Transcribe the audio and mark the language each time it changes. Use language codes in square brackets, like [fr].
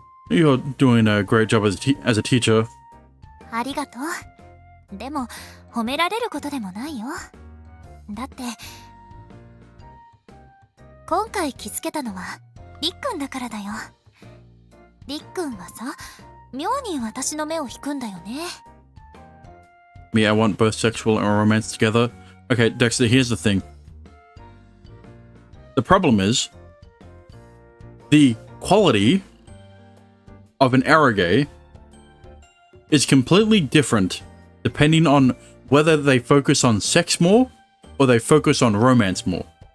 [en] You're doing a great job as a teacher. [ja] ありがとう。でも、褒められることでもないよ。だって、今回気づけたのは、りっくんだからだよ。りっくんはさ、妙に私の目を引くんだよね。 [en] Me, I want both sexual and romance together. Okay, Dexter, here's the thing. The problem is, the quality of an eroge is completely different depending on whether they focus on sex more or they focus on romance more.